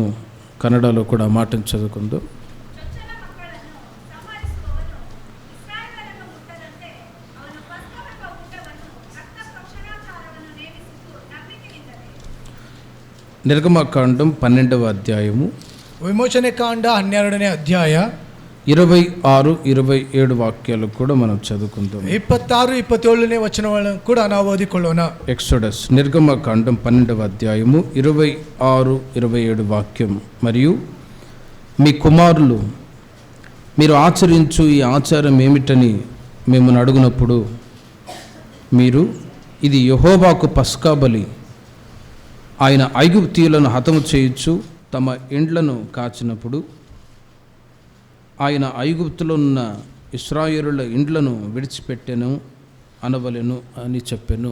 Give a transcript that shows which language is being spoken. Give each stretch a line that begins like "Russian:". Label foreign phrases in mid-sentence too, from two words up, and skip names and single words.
Telugu: కన్నడలో కూడా మాటను చదువుకుందాం. నిర్గమకాండం 12వ అధ్యాయము
Kannada: ವಿಮೋಚನ ಕಾಂಡ 12ನೇ ಅಧ್ಯಾಯ
Telugu: 26, 27 వాక్యాలు కూడా మనం చదువుకుందాం. 26,
Kannada: 27ನೇ వచనಗಳನ್ನು ಕೂಡ ನಾವು ಓದಿಕೊಳ್ಳೋಣ.
Telugu: ఎక్సోడస్ నిర్గమకాండం 12వ అధ్యాయము 26, 27 వాక్యం. మరియు మీ కుమారులు మీరు ఆచరించు ఈ ఆచారం ఏమిటని మిమ్మల్ని అడుగునప్పుడు మీరు ఇది యెహోవాకు పస్కా బలి, ఆయన ఐగుప్తీయులను హతము చేయొచ్చు తమ ఇండ్లను కాచినప్పుడు ఆయన ఐగుప్తులో ఉన్న ఇశ్రాయేలుల ఇండ్లను విడిచిపెట్టెను అనవలెను అని చెప్పెను.